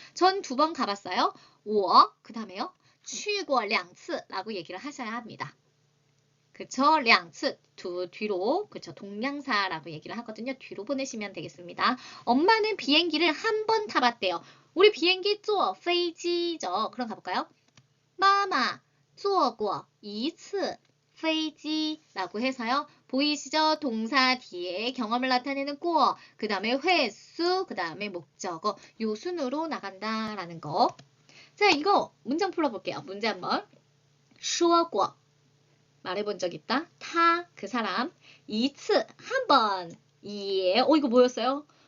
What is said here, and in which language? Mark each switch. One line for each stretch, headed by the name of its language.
Korean: 전 2번 가봤어요. 我 그 다음에요. 去过2次라고 얘기를 하셔야 합니다. 그쵸? 2次뒤로 그쵸? 동명사라고 얘기를 하거든요. 뒤로 보내시면 되겠습니다. 엄마는 비행기를 한 번 타봤대요. 우리 비행기
Chinese: 坐飞机
Korean: 죠. 그럼 가볼까요?
Chinese: 妈妈坐过一次飞机
Korean: 라고 해서요. 보이시죠? 동사 뒤에 경험을 나타내는 꾸어, 그 다음에 횟수, 그 다음에 목적어, 요 순으로 나간다라는 거. 자, 이거 문장 풀어볼게요. 문제 한번. 说过 말해본 적 있다. 타, 그 사람. 이츠, 한 번. 예. 이거 뭐였어요?